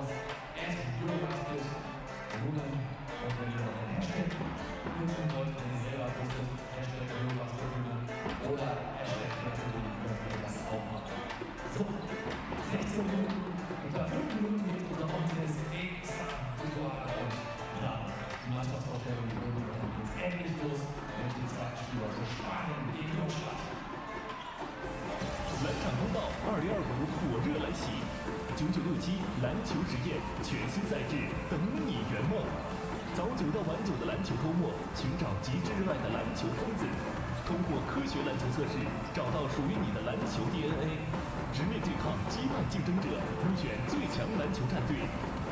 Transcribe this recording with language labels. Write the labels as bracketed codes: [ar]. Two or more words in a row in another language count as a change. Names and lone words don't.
[de] EuroBasket wundern und wenn ihr noch einen Hashtag nutzen wollt, wenn ihr selber postet, Hashtag EuroBasket wundern oder Hashtag natürlich könnt ihr das auch machen. So, 16 Minuten, etwa 5 Minuten geht unser Contest extra Ritual und dann die Mannschaftsvorstellung, die Runde und dann geht's endlich los mit dem zweiten Spiel, also Spanien gegen Deutschland. [zh] 篮场通道2025火热来袭，9967篮球实验全新赛制等你圆梦。早9到晚9的篮球周末，寻找极致热爱的篮球疯子，通过科学篮球测试，找到属于你的篮球 DNA， 直面对抗击败竞争者，入选最强篮球战队。